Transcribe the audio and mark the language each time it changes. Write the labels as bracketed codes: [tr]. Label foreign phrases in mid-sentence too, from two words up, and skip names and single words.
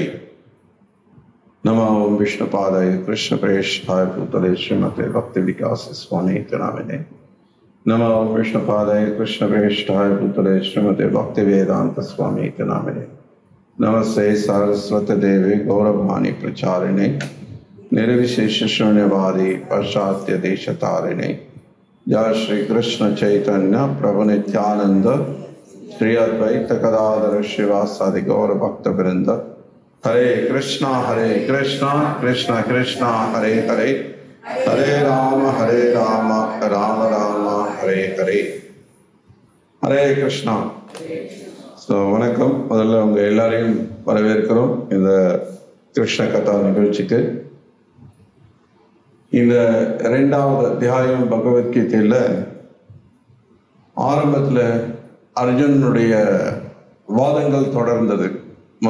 [sa] नमो विष्णुपादाय कृष्ण प्रेष्ठाय भूतले श्रीमते भक्ति विकास स्वामि नामिने. नमो विष्णुपादाय कृष्ण प्रेष्ठाय भूतले श्रीमते भक्ति वेदान्त स्वामि नामिने. नमस्ते सरस्वती देवी गौरवाणी प्रचारिणे निर्विशेष शून्यवादी पाश्चात्य देश तारिणे. जय श्री कृष्ण चैतन्य प्रभु नित्यानंद श्री अद्वैत गदाधर श्रीवासादि गौर भक्त वृंद. हरे कृष्णा कृष्ण कृष्णा हरे हरे, हरे राम राम राम हरे हरे. हरे कृष्णा. [ta] வணக்கம். முதல்ல உங்க எல்லாரையும் வரவேற்கிறோம் இந்த கிருஷ்ண கதா நிகழ்ச்சிக்கு. இந்த 2வது அத்தியாயம் பகவத்கீதையில ஆரம்பத்தில் அர்ஜுனனுடைய வாதங்கள் தொடர்ந்தது.